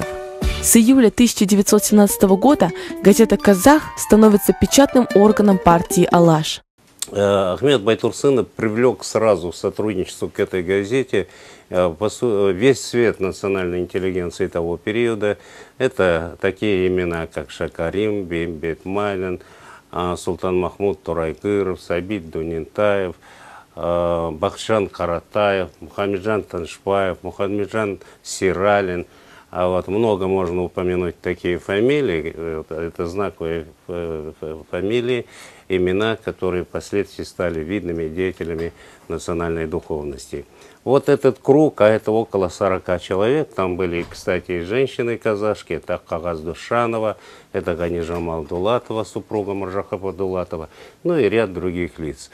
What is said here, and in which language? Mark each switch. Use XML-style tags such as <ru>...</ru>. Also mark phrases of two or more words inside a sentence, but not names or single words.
<ru>С июля 1917 года газета «Казах» становится печатным органом партии «Алаш». Ахмед Байтурсынов привлек сразу в сотрудничество к этой газете весь свет национальной интеллигенции того периода. Это такие имена, как Шакарим, Беймбет Майлин, Султан Махмуд Турайкыров, Сабит Дунинтаев, Бахшан Каратаев, Мухаммеджан Таншпаев, Мухаммеджан Сиралин. А вот много можно упомянуть такие фамилии, это знаковые фамилии, имена, которые впоследствии стали видными деятелями национальной духовности. Вот этот круг, а это около 40 человек, там были, кстати, и женщины-казашки, это Кагаз Душанова, это Ганижамал Дулатова, супруга Маржахапа Дулатова, ну и ряд других лиц.</ru>